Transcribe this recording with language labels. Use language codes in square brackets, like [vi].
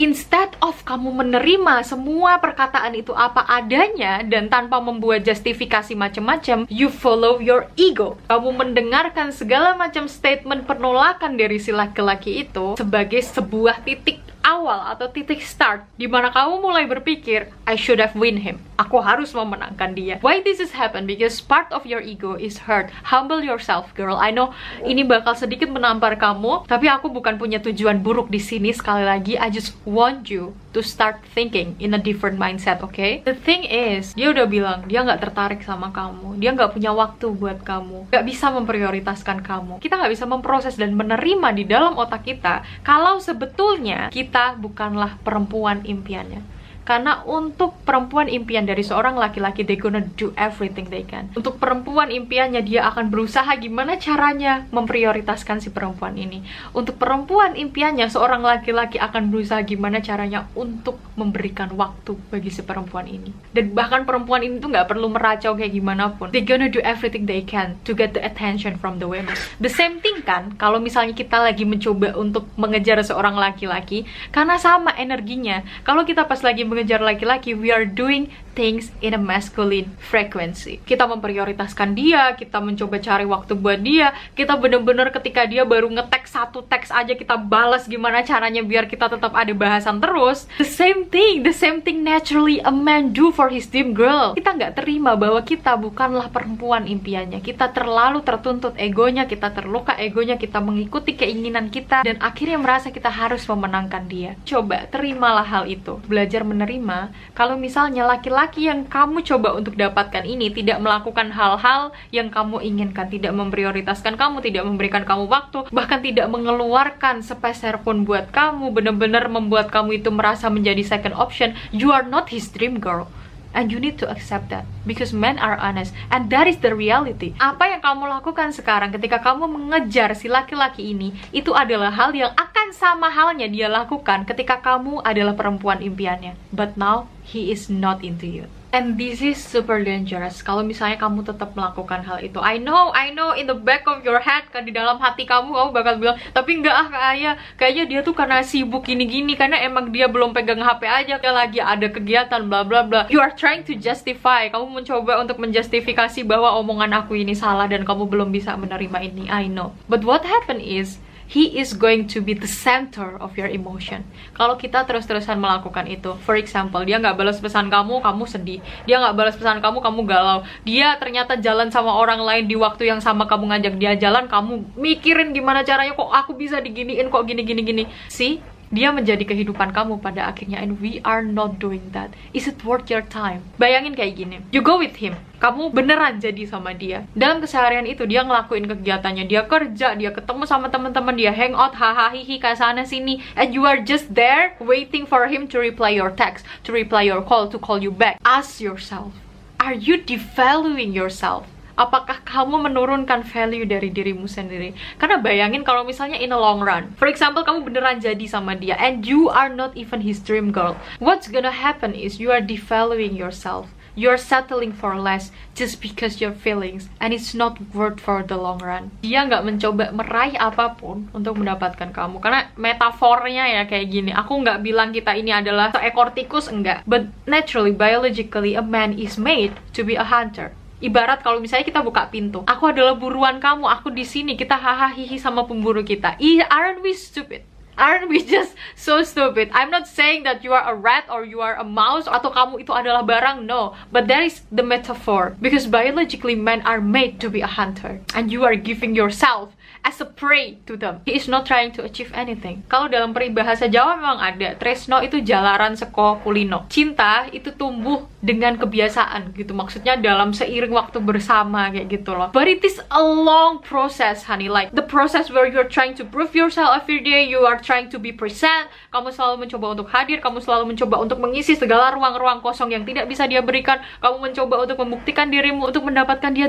[en] Instead of [id] kamu menerima semua perkataan itu apa adanya dan tanpa membuat justifikasi macam-macam, [en] you follow your ego. [id] Kamu mendengarkan segala macam statement penolakan dari si laki-laki itu sebagai sebuah titik awal atau titik start di mana kamu mulai berpikir, [en] I should have win him, [id] aku harus memenangkan dia. [en] Why this is happen? Because part of your ego is hurt. Humble yourself girl. I know [id] ini bakal sedikit menampar kamu, tapi aku bukan punya tujuan buruk di sini. Sekali lagi, [en] I just want you to start thinking in a different mindset, okay? The thing is, [id] dia udah bilang dia nggak tertarik sama kamu, dia nggak punya waktu buat kamu, nggak bisa memprioritaskan kamu. Kita nggak bisa memproses dan menerima di dalam otak kita kalau sebetulnya kita bukanlah perempuan impiannya. Karena untuk perempuan impian dari seorang laki-laki, [en] they gonna do everything they can. [id] Untuk perempuan impiannya, dia akan berusaha gimana caranya memprioritaskan si perempuan ini. Untuk perempuan impiannya, seorang laki-laki akan berusaha gimana caranya untuk memberikan waktu bagi si perempuan ini. Dan bahkan perempuan ini tuh nggak perlu meracau kayak gimana pun. [en] They gonna do everything they can to get the attention from the women. The same thing [id] kan, kalau misalnya kita lagi mencoba untuk mengejar seorang laki-laki, karena sama energinya. Kalau kita pas lagi mengejar laki-laki, [en] we are doing things in a masculine frequency. [id] Kita memprioritaskan dia, kita mencoba cari waktu buat dia, kita bener-bener ketika dia baru nge-tag satu teks aja kita balas gimana caranya biar kita tetap ada bahasan terus. [en] The same thing naturally a man do for his dream girl. [id] Kita nggak terima bahwa kita bukanlah perempuan impiannya. Kita terlalu tertuntut egonya, kita terluka egonya, kita mengikuti keinginan kita, dan akhirnya merasa kita harus memenangkan dia. Coba terimalah hal itu, belajar menerima kalau misalnya laki-laki yang kamu coba untuk dapatkan ini tidak melakukan hal-hal yang kamu inginkan, tidak memprioritaskan kamu, tidak memberikan kamu waktu, bahkan tidak mengeluarkan sepeser pun buat kamu, bener-bener membuat kamu itu merasa menjadi second option. [en] You are not his dream girl. And you need to accept that, because men are honest, and that is the reality. [id] Apa yang kamu lakukan sekarang ketika kamu mengejar si laki-laki ini, itu adalah hal yang akan sama halnya dia lakukan ketika kamu adalah perempuan impiannya. [en] But now, he is not into you. [id] And this is super dangerous kalau misalnya kamu tetap melakukan hal itu. [en] I know in the back of your head, [id] kan di dalam hati kamu bakal bilang, tapi enggak kayaknya dia tuh karena sibuk gini-gini, karena emang dia belum pegang HP aja, dia lagi ada kegiatan bla bla bla. [en] You are trying to justify, [id] kamu mencoba untuk menjustifikasi bahwa omongan aku ini salah dan kamu belum bisa menerima ini. [en] I know. But what happened is, he is going to be the center of your emotion. [id] Kalau kita terus-terusan melakukan itu, [en] for example, [id] dia nggak balas pesan kamu, kamu sedih. Dia nggak balas pesan kamu, kamu galau. Dia ternyata jalan sama orang lain di waktu yang sama kamu ngajak dia jalan, kamu mikirin gimana caranya, kok aku bisa diginiin, kok gini. See? Dia menjadi kehidupan kamu pada akhirnya, [en] and we are not doing that. Is it worth your time? [id] Bayangin kayak gini, [en] you go with him, [id] kamu beneran jadi sama dia. Dalam keseharian itu dia ngelakuin kegiatannya, dia kerja, dia ketemu sama teman-teman, dia hangout, hahaha hihi ke sana sini, [en] and you are just there waiting for him to reply your text, to reply your call, to call you back. Ask yourself, are you devaluing yourself? [id] Apakah kamu menurunkan value dari dirimu sendiri? Karena bayangin kalau misalnya [en] in a long run, [id] for example, kamu beneran jadi sama dia [en] and you are not even his dream girl. What's gonna happen is you are devaluing yourself. You're settling for less just because your feelings, and it's not worth for the long run. [id] Dia nggak mencoba meraih apapun untuk mendapatkan kamu, karena metafornya ya kayak gini. Aku nggak bilang kita ini adalah seekor tikus, enggak. [en] But naturally, biologically, a man is made to be a hunter. [id] Ibarat kalau misalnya kita buka pintu, aku adalah buruan kamu, aku di sini, kita hahaha hihi sama pemburu kita. [en] Aren't we stupid? Aren't we just so stupid? I'm not saying that you are a rat or you are a mouse, [id] atau kamu itu adalah barang, [en] no. But that is the metaphor. Because biologically men are made to be a hunter, and you are giving yourself as a prey to them. He is not trying to achieve anything. [id] Kalau dalam peribahasa Jawa memang ada, [jv] tresno itu jalaran seko kulino. [id] Cinta itu tumbuh dengan kebiasaan gitu. Maksudnya dalam seiring waktu bersama kayak gitu loh. [en] But it is a long process, honey. Like the process where you're trying to prove yourself every day, you are trying to be present. [id] Kamu selalu mencoba untuk hadir, kamu selalu mencoba untuk mengisi segala ruang-ruang kosong yang tidak bisa dia berikan. Kamu mencoba untuk membuktikan dirimu untuk mendapatkan dia.